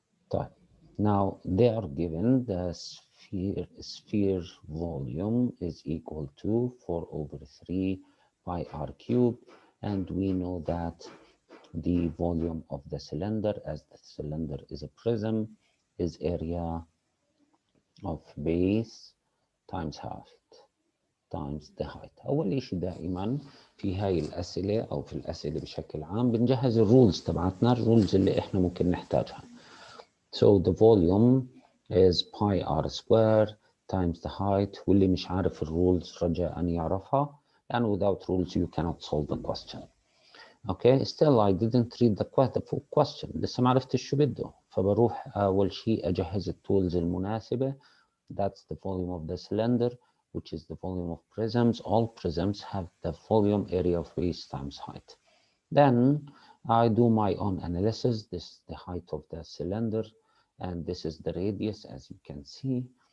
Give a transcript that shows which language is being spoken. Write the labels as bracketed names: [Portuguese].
[English] طيب, now they are given the sphere volume is equal to 4/3 pi r cubed, and we know that the volume of the cylinder, as the cylinder is a prism, is area of base times height times the height. [Arabic] أول إشي دائما في هاي الأسئلة أو في الأسئلة بشكل عام بنجهز الرولز تبعتنا, الرولز اللي إحنا ممكن نحتاجها. [English] So the volume is pi r square times the height, [Arabic] واللي مش عارف الرولز رجاء أن يعرفها, [English] and without rules you cannot solve the question. [Arabic] Okay, [English] still I didn't read the full question, [Arabic] لسه ما عرفت شو بده, فبروح أول شيء أجهز التولز المناسبة. [English] That's the volume of the cylinder, which is the volume of prisms. All prisms have the volume area of base times height. Then I do my own analysis. This is the height of the cylinder, and this is the radius, as you can see.